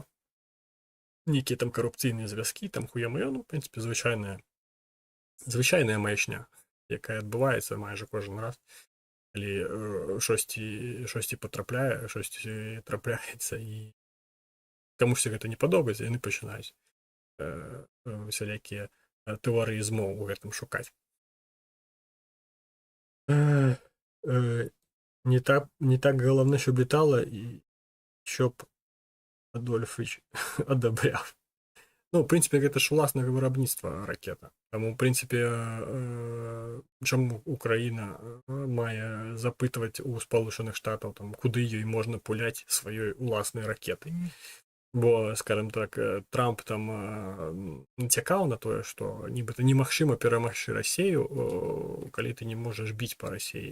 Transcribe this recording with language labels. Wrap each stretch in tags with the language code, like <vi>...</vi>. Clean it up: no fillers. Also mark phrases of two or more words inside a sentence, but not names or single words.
<be>Нейкія там карупцыйныя звязкі, там хуя-маё, ну, в прынцыпе, звычайная маячня, якая адбываецца майже кожны раз, калі штосьці патрапляе, штосьці трапляецца, і камусьці гэта не падобаецца, яны пачынаюць усялякія тэорыі змоў у гэтым шукаць.</be> <uk>Не так галавне, щоб літала, і щоб Адольфович адабраў.</uk> <be>Ну, в прынцыпе, гэта ж уласнага вырабніцтва ракета. Таму, в прынцыпе, чаму Украіна мае запытваць у Спалучаных Штатаў, там, куды ёй можна пуляць сваёй уласнай ракетай. Бо,</be> <ru>скажем так,</ru> <be>Трамп там нацякаў на тое, што нібыта немагчыма перамагчы Расею, калі ты не можаш біць па Расеі.</be>